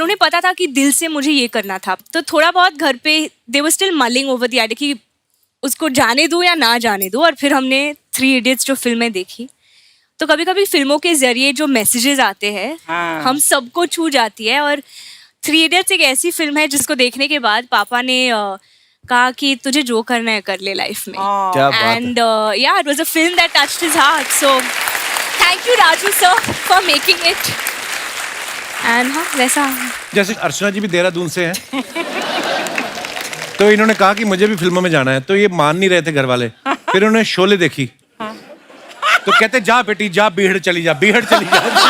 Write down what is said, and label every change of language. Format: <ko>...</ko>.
<hi>पर उन्हें पता था कि दिल से मुझे ये करना था। तो थोड़ा बहुत घर पे</hi> <en>they were still mulling over the idea</en> <hi>कि उसको जाने दूं या ना जाने दूं। और फिर हमने 3 इडियट्स जो फिल्में देखी, तो कभी कभी फिल्मों के जरिए जो मैसेजेस आते हैं हाँ। हम सबको छू जाती है। और 3 इडियट्स एक ऐसी फिल्म है जिसको देखने के बाद पापा ने कहा कि तुझे जो करना है कर ले लाइफ में। क्या बात है।</hi> <en>And yeah, it was a film that touched his heart. So thank you Raju sir for making it.</en> <hi>And हाँ, वैसा। जैसे अर्चना जी भी देहरादून से हैं, तो इन्होंने कहा कि मुझे भी फिल्मों में जाना है, तो ये मान नहीं रहे थे घर वाले। फिर उन्होंने शोले देखी, तो कहते जा बेटी जा, बीहड़ चली जा, बीहड़ चली जा।</hi>